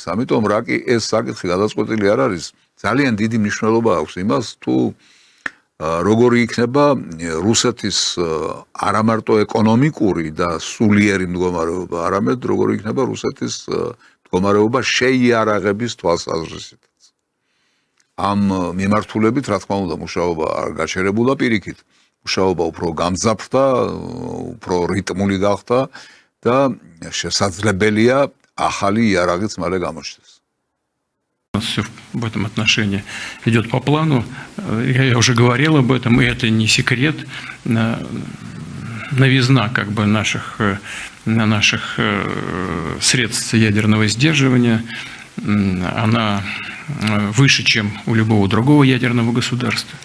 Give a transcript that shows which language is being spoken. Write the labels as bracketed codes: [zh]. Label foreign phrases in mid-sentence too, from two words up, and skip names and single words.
[ka] ამიტომ რა კი ეს საკითხი გადაწყვეტილი არ არის, ძალიან დიდი მნიშვნელობა აქვს იმას, თუ როგორი იქნება რუსეთის არა მარტო ეკონომიკური და სულიერი მდგომარეობა, არამედ როგორი იქნება რუსეთის მდგომარეობა შეიარაღების თვალსაზრისით. ამ მიმართულებით, რა თქმა უნდა, მუშაობა არ გაჩერებულა პირიქით. მუშაობა უფრო გამძაფრდა, უფრო რიტმული გახდა და შესაძლებელია ახალი იარაღიც მალე გამოჩნდეს. [ru] Все в этом отношении идет по плану. Я уже говорил об этом, и это не секрет. Новизна как бы наших средств ядерного сдерживания, она выше, чем у любого другого ядерного государства.